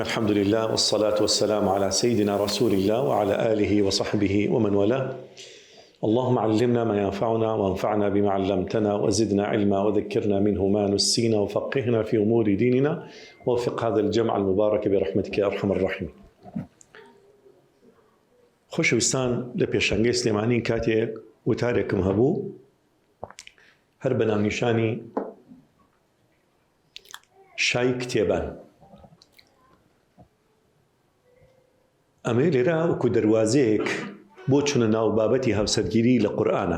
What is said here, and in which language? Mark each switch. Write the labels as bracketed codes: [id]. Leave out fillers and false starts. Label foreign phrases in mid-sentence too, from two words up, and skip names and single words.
[ar] الحمد لله والصلاة والسلام على سيدنا رسول الله وعلى آله وصحبه ومن والاه. اللهم علمنا ما ينفعنا وانفعنا بما علمتنا وزدنا علما وذكرنا منه ما نسينا وفقهنا في أمور ديننا ووفق هذا الجمع المبارك برحمتك يا أرحم الراحمين. [ckb] خۆشەویستان لە پێشەنگەی سلێمانی کاتێک وتارێکم هەبوو هەر بە ناونیشانی شای کتێبان. ئەمە لێرە وەکو دەواازەیەک بۆ چونە ناو بابەتی هەڵسەرگیری لە قورئانە.